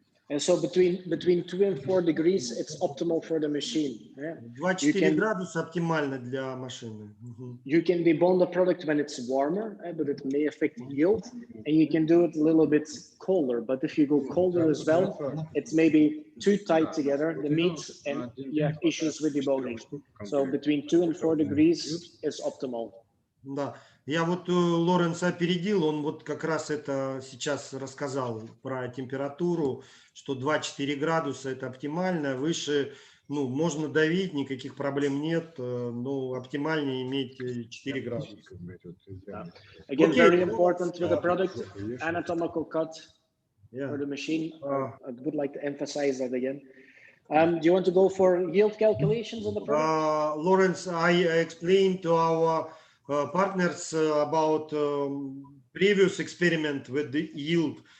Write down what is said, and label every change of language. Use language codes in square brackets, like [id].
[en] And so between 2 and 4 degrees, it's optimal for the machine. Yeah? [ru] 2-4 градуса оптимально для машины. [en] You can debone the product when it's warmer, but it may affect yield, and you can do it a little bit colder. But if you go colder as well, it's maybe too tight together, the meat, and you have issues with deboning. So between 2 and 4 degrees is optimal. [ru] Да, я вот Лоренса опередил, он вот как раз это сейчас рассказал про температуру, что 2-4 градуса это оптимально, выше, ну, можно давить, никаких проблем нет, но оптимальнее иметь 4 градуса. [en] Again, Okay. very important with the product, anatomical cut for the machine. I would like to emphasize that again. Do you want to go for yield calculations on the product? Lawrence, I explained to our partners about previous experiment with the yield.